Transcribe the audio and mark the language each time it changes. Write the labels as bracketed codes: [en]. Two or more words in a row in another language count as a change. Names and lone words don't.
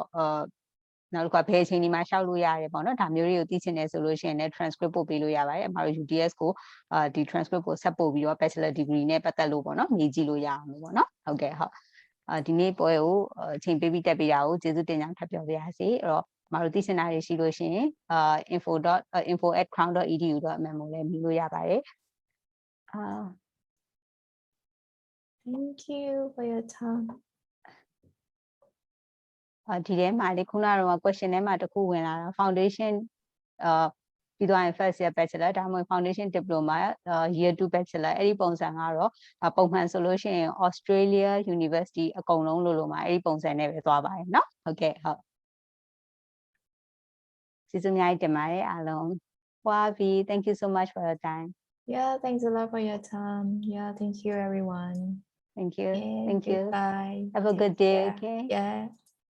[my] နောက်တစ်ခါဘယ်အချိန်ဒီမှာရှောက်လို့ရတယ်ပေါ့နော်ဒါမျိုးတွေကိုသိချင်တယ်ဆိုလို့ရှိရင်လည်း transcript ပို့ပေးလို့ရပါတယ်အမှားတို့ UTS ကိုဒီ transcript ကိုဆက်ပို့ပြီးတော့ [en] Bachelor degree [my] နဲ့ပတ်သက်လို့ပေါ့နော်မြည်ကြည့်လို့ရအောင်လို့ပေါ့နော်ဟုတ်ကဲ့ဟုတ်ဒီနေ့ပွဲကိုအချိန်ပေးပြီးတက်ပေးတာကိုကျေးဇူးတင်ကြောင်းထပ်ပြောပါရစေအဲ့တော့အမှားတို့သိချင်တာတွေရှိလို့ရှိရင်info@crown.edu.mm ကိုလည်းမြည်လို့ရပါတယ် [en] Thank you for your time. [my] ဒီထဲမှာလေခုနကတော့ question ထဲမှာတစ်ခုဝင်လာတာ foundation ပြီးသွားရင် [en] first year bachelor [my] ဒါမှမဟုတ် [en] foundation diploma year 2 bachelor [my] အဲ့ဒီပုံစံကတော့ပုံမှန်ဆိုလို့ရှိရင် Australia University အကုန်လုံးလို့မှာအဲ့ဒီပုံစံနဲ့ပဲသွားပါတယ်เนาะဟုတ်ကဲ့ဟုတ်ကျေးဇူးအများကြီးတင်ပါတယ်အားလုံး [en] thank you so much for your time. Yeah, thanks a lot for your time. Yeah, thank you everyone. Thank you. Yeah, thank you. Bye. Have a good day. Okay. Yeah.